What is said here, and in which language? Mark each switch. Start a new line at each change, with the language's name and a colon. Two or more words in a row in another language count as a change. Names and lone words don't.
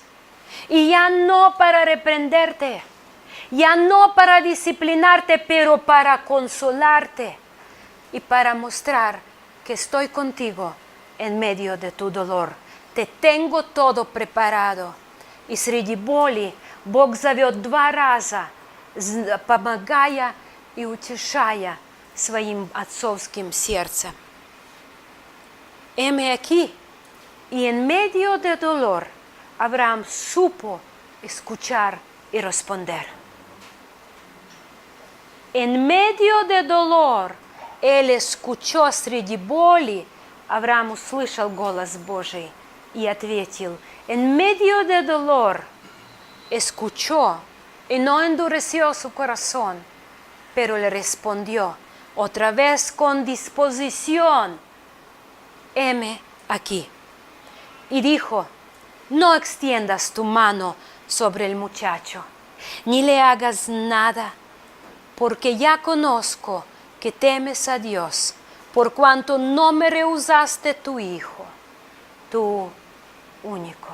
Spanish: Y ya no para reprenderte, ya no para disciplinarte, pero para consolarte y para mostrar que estoy contigo en medio de tu dolor. Te tengo todo preparado.
Ukrainian: І серед болі
Russian: Бог зовет 2 раза, помогая и утешая своим отцовским сердцем.
Spanish: Heme aquí. Y en medio de dolor, Abraham supo escuchar y responder. En medio de dolor, él escuchó
Russian: среди боли, Авраам услышал голос Божий и ответил.
Spanish: En medio de dolor, escuchó y no endureció su corazón, pero le respondió otra vez con disposición. Heme aquí. Y dijo, no extiendas tu mano sobre el muchacho, ni le hagas nada, porque ya conozco que temes a Dios, por cuanto no me rehusaste tu hijo, tu único.